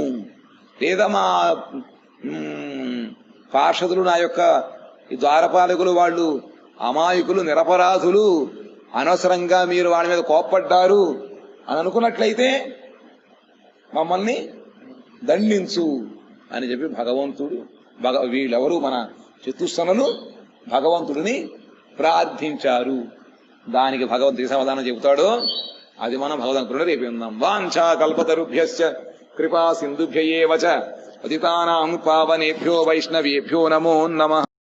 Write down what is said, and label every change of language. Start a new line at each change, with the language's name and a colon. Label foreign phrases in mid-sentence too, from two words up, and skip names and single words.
Telugu: లేదా మా పార్షదులు, నా యొక్క ద్వారపాలకులు వాళ్ళు అమాయకులు, నిరపరాధులు, అనవసరంగా మీరు వాళ్ళ మీద కోప్పడ్డారు అని అనుకున్నట్లయితే మమ్మల్ని దండించు అని చెప్పి భగవంతుడు వీళ్ళెవరు మన చతుస్సనులు భగవంతుడిని ప్రార్థించారు. దానికి భగవంతుడి సమాధానం చెబుతాడు. అది మనం భగవంతుడు రేపు ఉందాం.
Sanskrit: వాంఛా కల్పతరుభ్యశ్చ కృపా సింధుభ్య ఏవ చ పతితానాం పావనేభ్యో వైష్ణవేభ్యో నమో నమః.